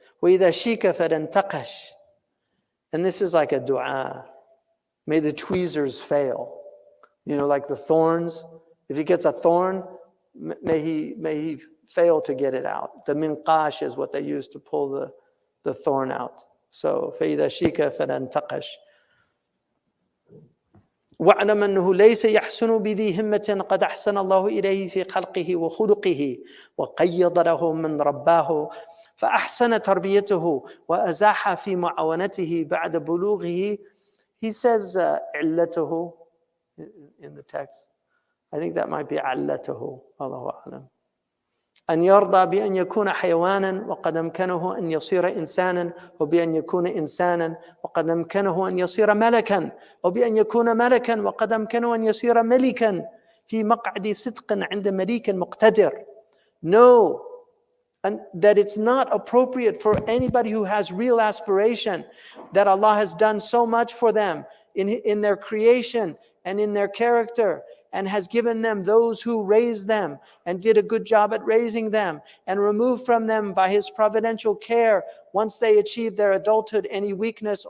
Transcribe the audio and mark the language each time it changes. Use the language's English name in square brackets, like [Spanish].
[Arabic] وَإِذَا شِيكَ فَلَنْتَقَشْ. [English] And this is like a dua. May the tweezers fail. Like the thorns. If he gets a thorn, may he fail to get it out. The minqash is what they use to pull the thorn out. So [Arabic] فَإِذَا شِيكَ فَلَنْتَقَشْ. واعلم أنه ليس يحسن بذي همة قد أحسن الله إليه في خلقه وخلقه وقيض له من رباه فأحسن تربيته وأزاح في معاونته بعد بلوغه. [English] He says علته in the text. I think that might be علته. [Arabic] الله أعلم. أن يرضى بأن يكون حيوانا وقد أمكنه أن يصير إنسانا وبأن يكون إنسانا وقد أمكنه أن يصير ملكا وبأن يكون ملكا وقد أمكنه أن يصير ملكا في مقعد صدق عند مليك مقتدر. [English] No, and that it's not appropriate for anybody who has real aspiration, that Allah has done so much for them in their creation and in their character, and has given them those who raised them and did a good job at raising them, and removed from them by His providential care, once they achieve their adulthood, any weakness.